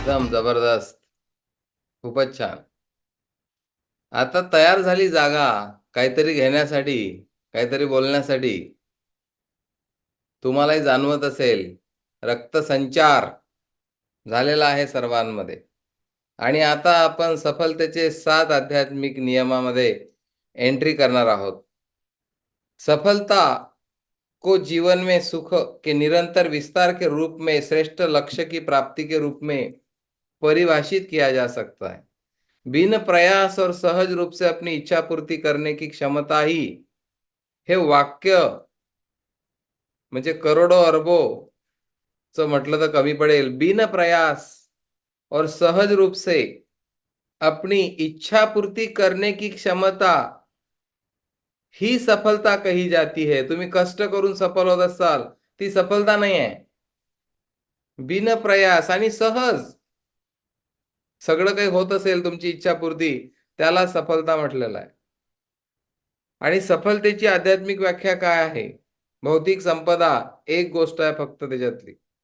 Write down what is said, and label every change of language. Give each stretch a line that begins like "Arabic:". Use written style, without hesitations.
Marathi: जबरदस्त. खूपच छान. आता तयार झाली जागा काहीतरी घेण्यासाठी, काहीतरी बोलण्यासाठी. तुम्हालाही जाणवत असेल, रक्तसंचार झालेला आहे सर्वांमध्ये. आणि आता आपण सफलतेचे 7 आध्यात्मिक नियमामध्ये एंट्री करणार आहोत.
Hindi: सफलता को जीवन में सुख के निरंतर विस्तार के रूप में श्रेष्ठ लक्ष्य की प्राप्ति के रूप में परिभाषित किया जा सकता है. बिन प्रयास और सहज रूप से अपनी इच्छा पूर्ति करने की क्षमता ही,
Marathi: हे वाक्य म्हणजे करोडो अरबो च म्हटलं तर कमी पडेल.
Hindi: बिन प्रयास और सहज रूप से अपनी इच्छा पूर्ति करने की क्षमता ही सफलता कही जाती है.
Marathi: तुम्ही कष्ट करून सफल होत असाल, ती सफलता नाही आहे. बिन प्रयास आणि सहज सगळं काही होत असेल तुमची इच्छापूर्ती, त्याला सफलता म्हटलेलं आहे. आणि सफलतेची आध्यात्मिक व्याख्या काय आहे? भौतिक संपदा एक गोष्ट आहे फक्त त्याच्यातली.